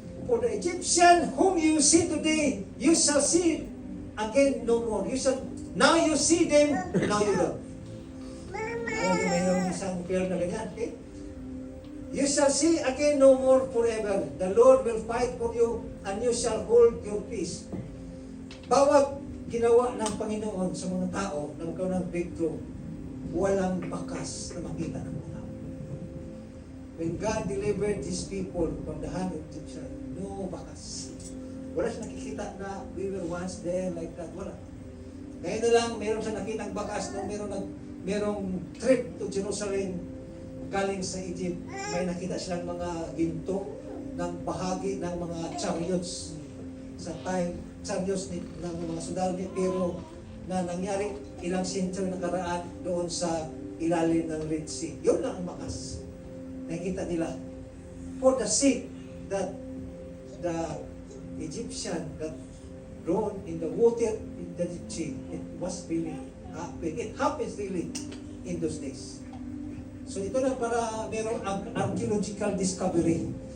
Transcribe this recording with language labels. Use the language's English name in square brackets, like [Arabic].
[English] For the Egyptian whom you see today, you shall see again no more. Now you see them, now you don't." [Filipino] Mayroong isang prayer na ganyan, okay? [English] You shall see again no more forever. The Lord will fight for you and you shall hold your peace. [Filipino] Bawat ginawa ng Panginoon sa mga tao na magkaroon ng breakthrough, walang bakas na makita ng mga tao. [English] When God delivered His people from the hand of Egyptian, no bakas. [Filipino] Wala siya nakikita na [English] we were once there like that. [Filipino] Wala. Ngayon na lang, meron siya nakitang bakas nung merong trip to Jerusalem galing sa Egypt. May nakita silang mga ginto ng bahagi ng mga chariots sa time, chariots ng mga sundalo niya, pero na nangyari ilang century nakaraan doon sa ilalim ng Red Sea. Yun lang ang bakas. Nakita nila. [English] For the sake that the Egyptian that drowned in the water in the sea, it was really happening. It happens really in those days. [Filipino] So ito na para merong archaeological discovery.